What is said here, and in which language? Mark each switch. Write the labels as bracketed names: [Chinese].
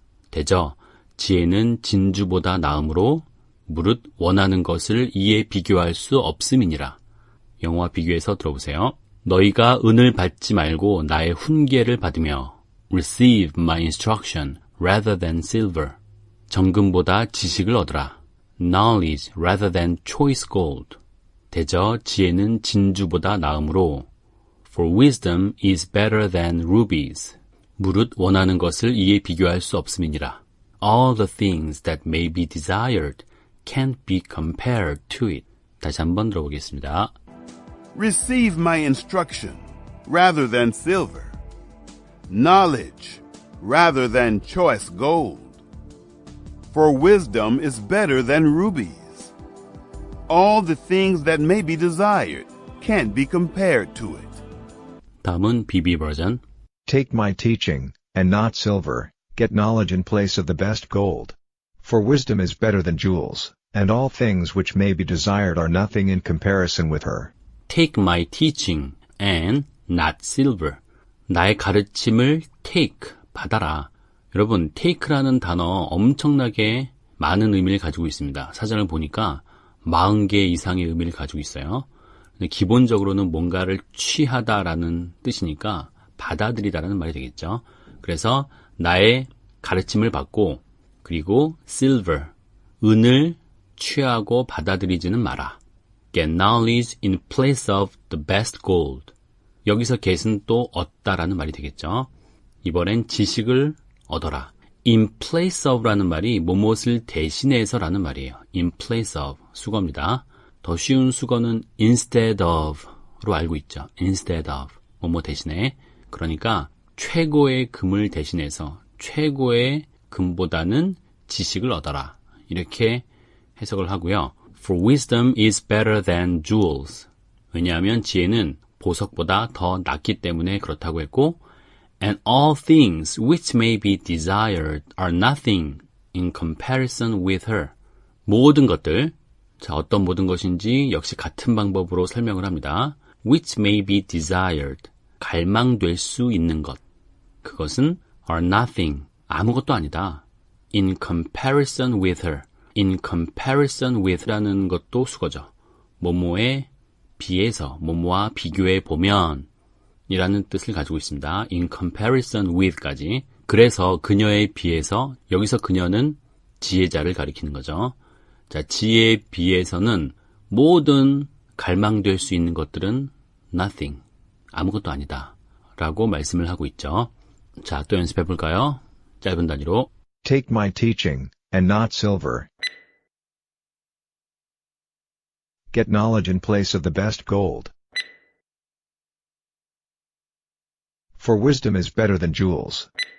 [Korean] 대저 지혜는 진주보다 나음으로 무릇 원하는 것을 이에 비교할 수 없음이니라. 영어와 비교해서 들어보세요. 너희가 은을 받지 말고 나의 훈계를 받으며 [English] receive my instruction rather than silver. [Korean] 정금보다 지식을 얻으라. [English] knowledge rather than choice gold. [Korean] 대저 지혜는 진주보다 나음으로 [English] for wisdom is better than rubies. [Korean] 무릇 원하는 것을 이에 비교할 수 없음이니라. [English] All the things that may be desired can't be compared to it. [Korean] 다시 한번 들어보겠습니다. [English] Receive my instruction rather than silver, knowledge rather than choice gold. For wisdom is better than rubies. All the things that may be desired can't be compared to it. [Korean] 다음은 BB 버전. [English] Take my teaching, and not silver, get knowledge in place of the best gold. For wisdom is better than jewels, and all things which may be desired are nothing in comparison with her. Take my teaching and not silver. [Korean] 나의 가르침을 take, 받아라. 여러분, take라는 단어 엄청나게 많은 의미를 가지고 있습니다. 사전을 보니까 40개 이상의 의미를 가지고 있어요. 근데 기본적으로는 뭔가를 취하다라는 뜻이니까 받아들이다라는 말이 되겠죠. 그래서 나의 가르침을 받고 그리고 silver, 은을 취하고 받아들이지는 마라. [English] Get knowledge in place of the best gold. [Korean] 여기서 get은 또 얻다라는 말이 되겠죠. 이번엔 지식을 얻어라. In place of라는 말이 무엇을 대신해서라는 말이에요. In place of, 수거입니다. 더 쉬운 수거는 instead of로 알고 있죠. instead of, 뭐뭐 대신에. 그러니까 최고의 금을 대신해서 최고의 금보다는 지식을 얻어라. 이렇게 해석을 하고요. [English] For wisdom is better than jewels. [Korean] 왜냐하면 지혜는 보석보다 더 낫기 때문에 그렇다고 했고 [English] And all things which may be desired are nothing in comparison with her. [Korean] 모든 것들, 자 어떤 모든 것인지 역시 같은 방법으로 설명을 합니다. [English] Which may be desired, [Korean] 갈망될 수 있는 것. 그것은 [English] are nothing, [Korean] 아무것도 아니다. [English] In comparison with her. [Korean] In comparison with라는 것도 수거죠. 뭐뭐에 비해서, 뭐뭐와 비교해 보면 이라는 뜻을 가지고 있습니다. [English] In comparison with까지. [Korean] 그래서 그녀에 비해서, 여기서 그녀는 지혜자를 가리키는 거죠. 자, 지혜에 비해서는 모든 갈망될 수 있는 것들은 nothing, 아무것도 아니다 라고 말씀을 하고 있죠. 자, 또 연습해 볼까요? 짧은 단위로. [English] Take my teaching, and not silver. Get knowledge in place of the best gold. For wisdom is better than jewels.